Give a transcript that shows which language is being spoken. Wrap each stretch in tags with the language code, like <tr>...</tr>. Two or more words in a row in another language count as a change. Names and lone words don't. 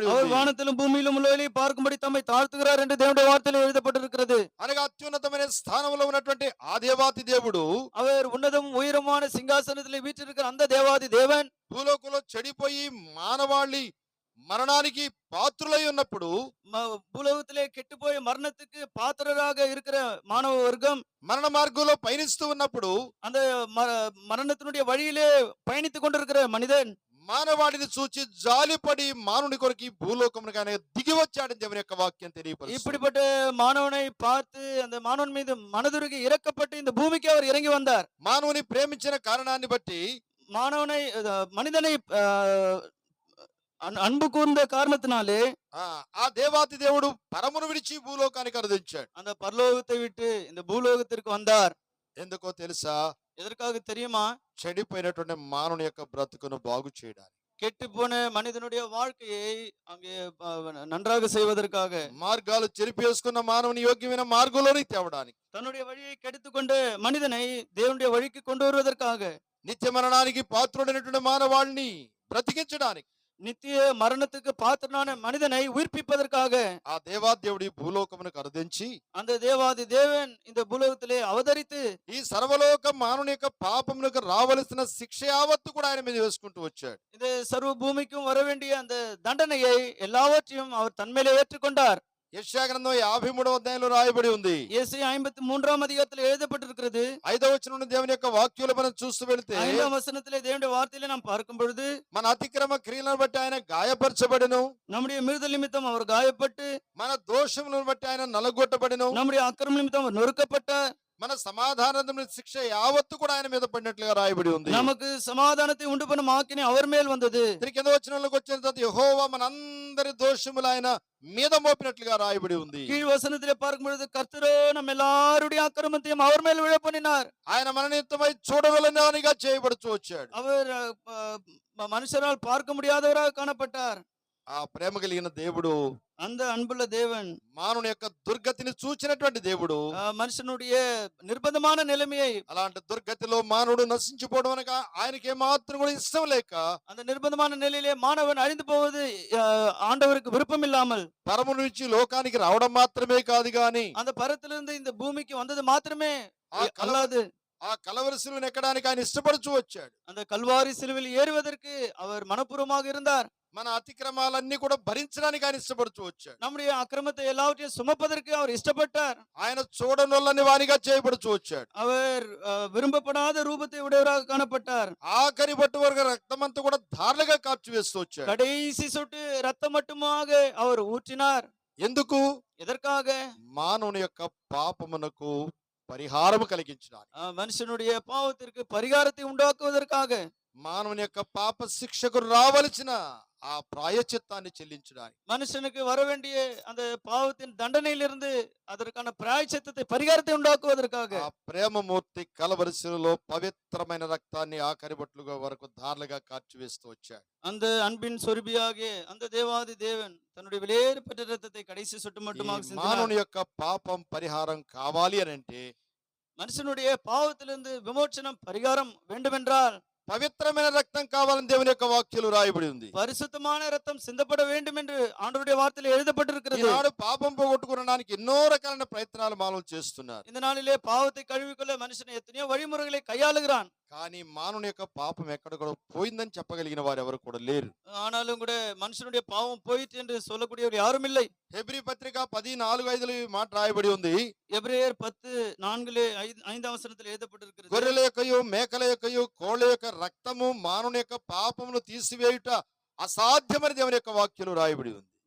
<ta>அவர்</ta> <te>ఉంది.</te> <ta>வானத்திலும் பூமியிலும் உள்ளவைகளை பார்க்கும்படி தம்மை தாழ்த்துகிறார் என்று தேவனுடைய வார்த்தையில் எழுதப்பட்டிருக்கிறது.</ta> <te>అనగా అత్యున్నతమైన స్థానంలో ఉన్నటువంటి ఆ దేవాతి దేవుడు</te> <ta>அவர் உன்னதமும் உயரமான சிங்காசனத்திலே வீற்றிருக்கிற அந்த தேவாதி தேவன்</ta> <te>భూలోకంలో చెడిపోయి మానవాళి మరణానికి పాత్రులై ఉన్నప్పుడు,</te> <ta>பூலோகத்திலே கெட்டுப்போய் மரணத்துக்கு பாத்திரராக இருக்கிற மாணவ வர்க்கம்</ta> <te>మరణ మార్గంలో పయనిస్తూ ఉన్నప్పుడు</te> <ta>அந்த மரணத்தினுடைய வழியிலே பயணித்துக் கொண்டிருக்கிற மனிதன்</ta> <te>మానవాడిని చూచి జాలిపడి మానవుని కొరకు ఈ భూలోకమునకు ఆయన దిగి వచ్చాడని దేవుని యొక్క వాక్యం తెలియపరుస్తుంది.</te> <ta>இப்படிப்பட்ட மாணவனை பார்த்து அந்த மாணவன் மீது மனதுருகி இறக்கப்பட்டு இந்த பூமிக்கு அவர் இறங்கி வந்தார்.</ta> <te>మానవుని ప్రేమించిన కారణాన్ని బట్టి</te> <ta>மாணவனை மனிதனை அன்பு கூர்ந்த காரணத்தினாலே</ta> <te>ఆ దేవాతి దేవుడు పరమును విడిచి భూలోకానికి అనుదించాడు.</te> <ta>அந்த பரலோகத்தை விட்டு இந்த பூலோகத்திற்கு வந்தார்.</ta> <te>ఎందుకో తెలుసా?</te> <ta>எதற்காக தெரியுமா?</ta> <te>చెడిపోయినటువంటి మానవుని యొక్క బ్రతుకును బాగు చేయడానికి,</te> <ta>கெட்டு போன மனிதனுடைய வாழ்க்கையை அங்கே நன்றாக செய்வதற்காக,</ta> <te>మార్గాలు చెరిపేసుకున్న మానవుని యోగ్యమైన మార్గంలోనికి తేవడానికి,</te> <ta>தன்னுடைய வழியை கெடுத்துக் கொண்ட மனிதனை தேவனுடைய வழிக்கு கொண்டு வருவதற்காக,</ta> <te>నిత్య మరణానికి పాత్రుడైనటువంటి మానవాళిని బ్రతికించడానికి,</te> <ta>நித்திய மரணத்துக்கு பாத்திரனான மனிதனை உயிர்ப்பிப்பதற்காக</ta> <te>ఆ దేవాది దేవుడు ఈ భూలోకమునకు అనుదించి</te> <ta>அந்த தேவாதி தேவன் இந்த பூலோகத்திலே அவதரித்து</ta> <te>ఈ సర్వలోక మానవుని యొక్క పాపమునకు రావలసిన శిక్ష యావత్తు కూడా ఆయన మీద వేసుకుంటూ వచ్చాడు.</te> <ta>இந்த சர்வ பூமிக்கும் வர வேண்டிய அந்த தண்டனையை எல்லாவற்றையும் அவர் தன்மையிலே ஏற்றுக்கொண்டார்.</ta> <te>యెషయా గ్రంథం 53వ అధ్యాయంలో రాయబడి ఉంది.</te> <ta>ஏசாயா 53ஆம் அதிகாரத்தில் எழுதப்பட்டிருக்கிறது.</ta> <te>5వ వచనం నుండి దేవుని యొక్క వాక్యాలు మనం చూస్తూ వెళ్తే,</te> <ta>5ஆம் வசனத்திலே தேவனுடைய வார்த்தையிலே நாம் பார்க்கும் பொழுது,</ta> <te>మన అతిక్రమ క్రియలను బట్టి ఆయన గాయపరచబడెను,</te> <ta>நம்முடைய மீறுதல் நிமித்தம் அவர் காயப்பட்டு,</ta> <te>మన దోషములను బట్టి ఆయన నలగొట్టబడెను,</te> <ta>நம்முடைய அக்கிரமம் நிமித்தம் அவர் நொறுக்கப்பட்டார்,</ta> <te>మన సమాధానం శిక్ష యావత్తు కూడా ఆయన మీద పడినట్లుగా రాయబడి ఉంది.</te> <ta>நமக்கு சமாதானத்தை உண்டு பண்ணும் ఆజ్ఞ அவர் மேல் வந்தது.</ta> <te>దీని కింద వచనంలోకి వచ్చిన తర్వాత యెహోవా మనందరి దోషములు ఆయన మీద మోపినట్లుగా రాయబడి ఉంది.</te> <ta>கீழ் வசனத்திலே பார்க்கும் பொழுது கர்த்தரோ நம்ம எல்லாருடைய அக்கிரமத்தையும் அவர் மேல் விழ பண்ணினார்.</ta> <te>ఆయన మన నిమిత్తమై చూడవలనిగా చేయబడుతూ వచ్చాడు.</te> <ta>அவர் மனுஷரால் பார்க்க முடியாதவராக காணப்பட்டார்.</ta> <te>ఆ ప్రేమ కలిగిన దేవుడు,</te> <ta>அந்த அன்புள்ள தேவன்,</ta> <te>మానవుని యొక్క దుర్గతిని చూచినటువంటి దేవుడు,</te> <ta>மனுஷனுடைய நிர்பந்தமான நிலைமையை,</ta> <te>అలాంటి దుర్గతిలో మానవుడు నశించిపోవడం అనగా ఆయనకి ఏమాత్రం కూడా ఇష్టం లేక,</te> <ta>அந்த நிர்பந்தமான நிலையிலே மாணவன் அழிந்து போவது ஆண்டவருக்கு விருப்பம் இல்லாமல்,</ta> <te>పరము నుంచి లోకానికి రావడం మాత్రమే కాదు గాని</te> <ta>அந்த பரத்திலிருந்து இந்த பூமிக்கு வந்தது மாத்திரமே</ta> <te>అల్లాదు,</te> <ta>அல்லாது</ta> <te>ఆ కలవరి సిలువను ఎక్కడానికి ఆయన ఇష్టపడుచు వచ్చాడు.</te> <ta>அந்த கல்வாரி சிலுவையில் ஏறுவதற்கு அவர் மனப்பூர்வமாக இருந்தார்.</ta> <te>మన అతిక్రమాలన్నీ కూడా భరించడానికి ఆయన ఇష్టపడుచు వచ్చాడు.</te> <ta>நம்முடைய அக்கிரமத்தை எல்லாவற்றையும் சுமப்பதற்கு அவர் இஷ்டப்பட்டார்.</ta> <te>ఆయన చూడనొల్లని వానిగా చేయబడుచు వచ్చాడు.</te> <ta>அவர் விரும்பப்படாத ரூபத்தை உடையவராக காணப்பட்டார்.</ta> <te>ఆఖరి బట్టు వరకు రక్తమంతా కూడా ధారలుగా కార్చి వేస్తూ వచ్చాడు.</te> <ta>கடைசி சொட்டு ரத்தம் மட்டுமாக அவர் ஊற்றினார்.</ta> <te>ఎందుకు?</te> <ta>எதற்காக?</ta> <te>మానవుని యొక్క పాపమునకు పరిహారము కలిగించడానికి,</te> <ta>மனுஷனுடைய பாவத்திற்கு பரிகாரத்தை உண்டாக்குவதற்காக,</ta> <te>మానవుని యొక్క పాప శిక్షకు రావలసిన ఆ ప్రాయశ్చిత్తాన్ని చెల్లించడానికి,</te> <ta>மனுஷனுக்கு வர வேண்டிய அந்த பாவத்தின் தண்டனையிலிருந்து அதற்கான பிராயச்சித்தத்தை பரிகாரத்தை உண்டாக்குவதற்காக,</ta> <te>ఆ ప్రేమమూర్తి కలవరిశిలలో పవిత్రమైన రక్తాన్ని ఆఖరి బట్లుగా వరకు ధారలుగా కార్చి వేస్తూ వచ్చాడు.</te> <ta>அந்த அன்பின் சொருபியாகிய அந்த தேவாதி தேவன் தன்னுடைய விலையேறப்பட்ட ரத்தத்தை கடைசி சொட்டு மட்டுமாக சிந்தினார்.</ta> <te>మానవుని యొక్క పాపం పరిహారం కావాలి అని అంటే,</te> <ta>மனுஷனுடைய பாவத்திலிருந்து விமோச்சனம் பரிகாரம் வேண்டுமென்றால்</ta> <te>పవిత్రమైన రక్తం కావాలని దేవుని యొక్క వాక్యాలు రాయబడి ఉంది.</te> <ta>பரிசுத்தமான ரத்தம் சிந்தப்பட வேண்டும் என்று ஆண்டவருடைய வார்த்தையில் எழுதப்பட்டிருக்கிறது.</ta> <te>ఈనాడు పాపం పోగొట్టుకోవడానికి ఎన్నో రకాలైన ప్రయత్నాలు మానవులు చేస్తున్నారు.</te> <ta>இந்த நாளிலே பாவத்தை கழுவிக்கொள்ள மனுஷன் எத்தனையோ வழிமுறைகளை கையாளுகிறான்.</ta> <te>కానీ మానవుని యొక్క పాపం ఎక్కడ కూడా పోయిందని చెప్పగలిగిన వారు ఎవరు కూడా లేరు.</te> <ta>ஆனாலும் கூட மனுஷனுடைய பாவம் போயிற்று என்று சொல்லக்கூடியவர் யாரும் இல்லை.</ta> <te>హెబ్రీ పత్రిక 10:4-5 మాట రాయబడి ఉంది.</te> <ta>எபிரேயர் 10:4-5 வசனத்தில் எழுதப்பட்டிருக்கிறது.</ta> <te>గొర్రెల యొక్కయు మేకల యొక్కయు కోళ్ళ యొక్క రక్తము మానవుని యొక్క పాపమును తీసివేయుట అసాధ్యమని దేవుని యొక్క వాక్యాలు రాయబడి ఉంది.</te>